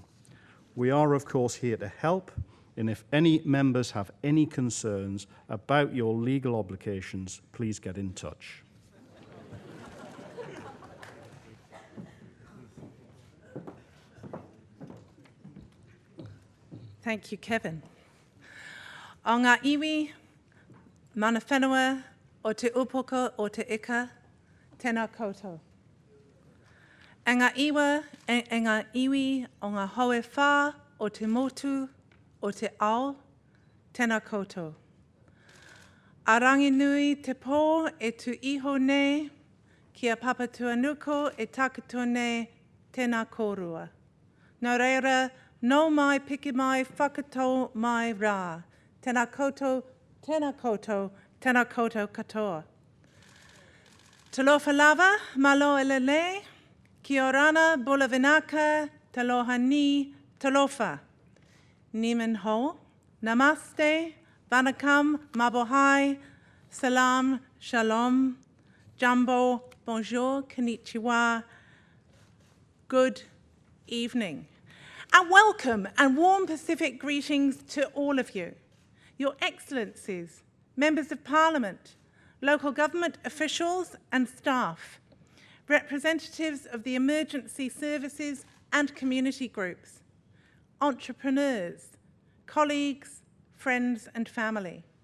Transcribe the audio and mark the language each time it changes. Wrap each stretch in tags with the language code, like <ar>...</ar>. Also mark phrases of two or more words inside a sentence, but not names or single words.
<en>We are, of course, here to help, and if any members have any concerns about your legal obligations, please get in touch. Thank you, Kevin.</en> <mi>O ngā iwi, mana whenua, o te upoko, o te ika, tēnā koutou. E ngā iwi o ngā hoe whā, o te motu, o te ao, tēnā koutou. A rangi nui te pō e tu iho nei, kia papatuanuko e takuto nei, tēnā kōrua. Nō reira, no mai piki mai whakatau mai rā. Tēnā koutou, tēnā koutou, tēnā koutou katoa.</mi> <sm>Talofa lava,</sm> <to>malo elele,</to> <rar>ki orana,</rar> <fj>bula vinaka, taloha ni, talofa.</fj> <en>Nimen ho, namaste, vanakam, mabohai, salam, shalom, jambo, bonjour, konnichiwa, good evening. And welcome and warm Pacific greetings to all of you, Your Excellencies, Members of Parliament, local government officials and staff, representatives of the emergency services and community groups, entrepreneurs, colleagues, friends and family.</en>